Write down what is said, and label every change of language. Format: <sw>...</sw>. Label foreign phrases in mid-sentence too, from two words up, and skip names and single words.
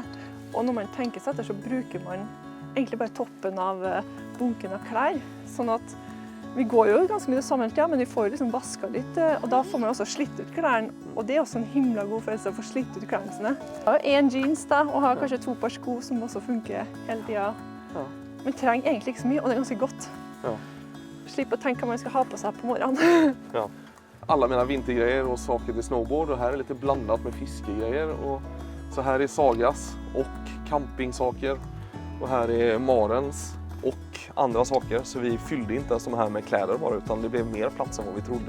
<no>Og når man tenker seg etter så bruker man egentlig bare toppen av bunken av klær, sånn at vi går jo ganske mye sammen, ja, men vi får liksom vasket litt, og da får man også slitt ut klærne, og det er også en himla god følelse å få slitt ut klærne sine. Jeg har 1 jeans da, og har kanskje 2 par sko som også funker hele tiden. Ja. Man trenger egentlig ikke så mye, og det er ganske godt. Ja.</no> <sv>Slipper å tenke hva man ska ha på sig på morgonen. Ja. Alla mina vintergrejer och saker till snowboard och här är lite blandat med fiskegrejer och så här är Sagas och campingsaker och här är Marens och andra saker, så vi fyllde inte ens de här med kläder bara utan det blev mer plats än vad vi trodde.</sv>